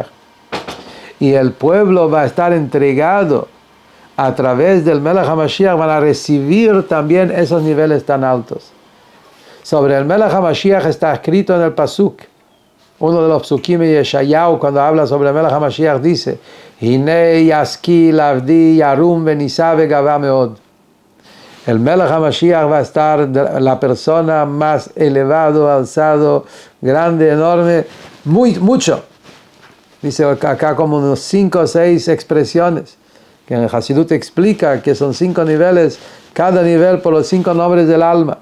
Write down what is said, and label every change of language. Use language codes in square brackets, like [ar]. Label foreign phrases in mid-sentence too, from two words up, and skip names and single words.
[es] Y el pueblo va a estar entregado a través del [he] מלך המשיח, [es] van a recibir también esos niveles tan altos. Sobre el [he] מלך המשיח [es] está escrito en el Pasuk. Uno de los Psukim de Yeshayahu, cuando habla sobre el [he] מלך המשיח, [es] dice: [he] הנה ישכיל עבדי ירום ונשא וגבה מאד. [es] El [he] מלך המשיח [es] va a estar la persona más elevado, alzado, grande, enorme, mucho. Dice acá como unos 5 o 6 expresiones, que en el Hasidut explica que son 5 niveles, cada nivel por los 5 nombres del alma.